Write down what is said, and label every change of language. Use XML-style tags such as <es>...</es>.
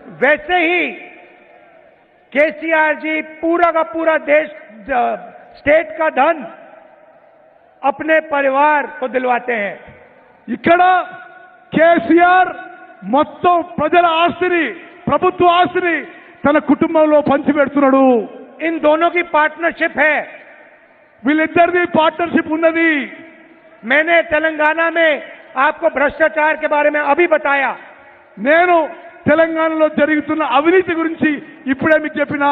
<hi>वैसे ही केसीआर जी पूरा का पूरा देश स्टेट का धन अपने परिवार को दिलवाते हैं.</hi> <te>ఇక్కడ కేసీఆర్ మొత్తం ప్రజల ఆస్తిని, ప్రభుత్వ ఆస్తిని తన కుటుంబంలో పంచిపెడుతున్నాడు.</te> <hi>इन दोनों की पार्टनरशिप है.</hi> <te>వీళ్ళిద్దరిది పార్ట్నర్షిప్ ఉన్నది.</te> <hi>मैंने तेलंगाना में आपको भ्रष्टाचार के बारे में अभी बताया.</hi> <te>నేను తెలంగాణలో జరుగుతున్న అవినీతి గురించి ఇప్పుడే మీకు చెప్పిన</te>